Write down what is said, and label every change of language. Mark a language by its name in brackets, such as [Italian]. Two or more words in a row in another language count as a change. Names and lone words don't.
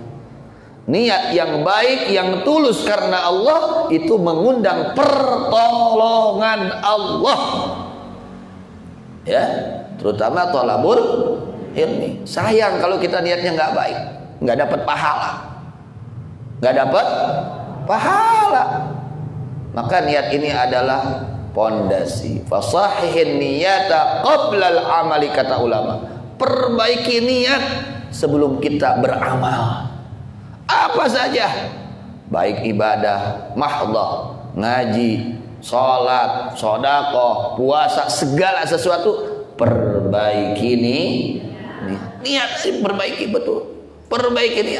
[Indonesian] Niat yang baik, yang tulus karena Allah, itu mengundang pertolongan Allah. Ya, terutama [Arabic] طلب العلم. [Indonesian] Sayang kalau kita niatnya nggak baik, nggak dapat pahala, nggak dapat pahala. Maka niat ini adalah pondasi. [Arabic] فصحح النية قبل العمل, [Indonesian] kata ulama. Perbaiki niat sebelum kita beramal. Apa saja, baik ibadah mahdhah, ngaji, sholat, sedekah, puasa, segala sesuatu perbaiki niat, perbaiki betul, perbaiki niat.